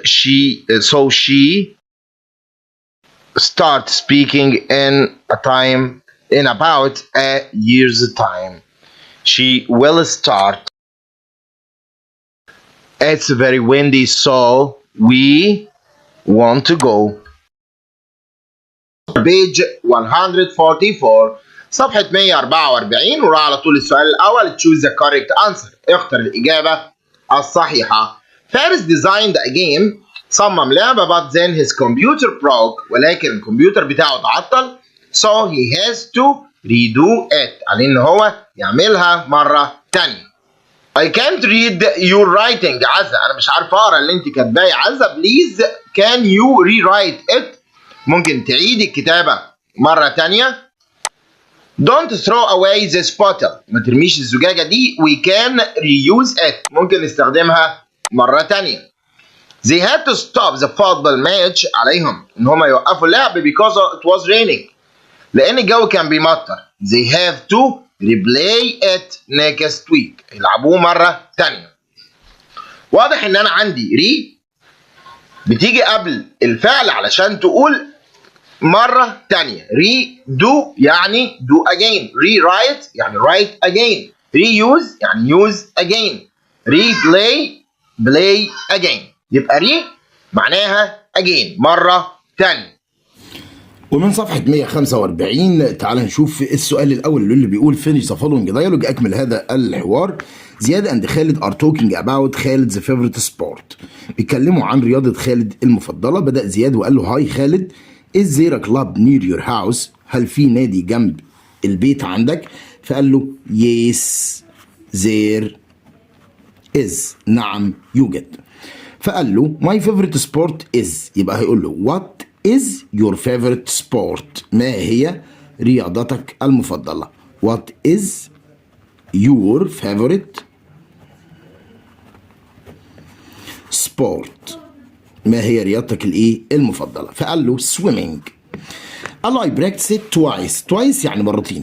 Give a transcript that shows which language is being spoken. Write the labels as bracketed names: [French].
[English] So she start speaking in about a year's time. She will start. It's very windy, so we want to go. [Arabic] Page 144 صفحة 144 وراء على طول السؤال الأول. [English] Choose the correct answer. [Arabic] اختر الإجابة الصحيحة. [English] Faris designed a game. [Arabic] صمم لعبة [English] but then his computer broke. [Arabic] ولكن الكمبيوتر بتاعه تعطل. [English] So he has to redo it. [Arabic] عليه إن هو يعملها مرة تانية. [English] I can't read your writing Azza. [Arabic] أنا مش عارف أقرأ اللي أنت كاتباه يا عزة. [English] Please can you rewrite it. [Arabic] ممكن تعيدي الكتابة مرة تانية. [English] Don't throw away this bottle. [Arabic] ما ترميش الزجاجة دي. [English] We can reuse it. [Arabic] ممكن نستخدمها مرة تانية. [English] They had to stop the football match. [Arabic] عليهم إن هم يوقفوا اللعب [English] because it was raining. [Arabic] لأن الجو كان بيمطر. [English] They have to replay it next week. [Arabic] يلعبوه مرة تانية. واضح إن أنا عندي ري بتيجي قبل الفعل علشان تقول مرة تانية. [English] redo يعني do again. rewrite يعني write again. reuse يعني use again. replay play again. [Arabic] يبقى re معناها again مرة تانية. ومن صفحة 145 تعال نشوف السؤال الأول اللي بيقول [English] finish the following dialogue. [Arabic] أكمل هذا الحوار. [English] Ziad and Khalid are talking about Khalid's favorite sport. [Arabic] بيتكلموا عن رياضة خالد المفضلة. بدأ زياد وقال له هاي [English] Khalid is there a club near your house. [Arabic] هل في نادي جنب البيت عندك؟ فقال له [English] yes there is. [Arabic] نعم يوجد. فقال له [English] my favorite sport is. [Arabic] يبقى هيقول له [English] what is your favorite sport. [Arabic] ما هي رياضتك المفضلة. [English] what is your favorite sport. [Arabic] ما هي رياضتك الايه المفضلة. فقال له swimming. قال له [English] I practice it twice [Arabic] يعني مرتين.